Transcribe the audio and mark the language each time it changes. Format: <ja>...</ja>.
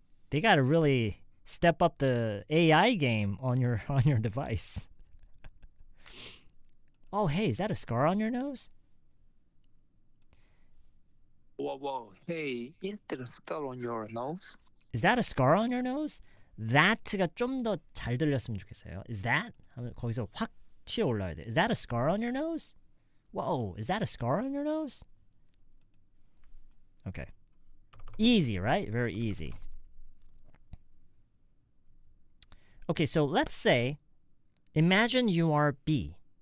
<en>They got to really step up the AI game on your device. Oh, hey, is that a scar on your nose? Whoa, hey, is there a scar on your nose? Is that a scar on your nose?</en> <ko>That가 좀 더 잘 들렸으면 좋겠어요.</ko> <en>Is that?</en> <ko>하면 거기서 확 튀어 올라야 돼.</ko> <en>Is that a scar on your nose? Whoa, is that a scar on your nose? Okay. Easy, right? Very easy. Okay, so let's say, imagine you are B.</en>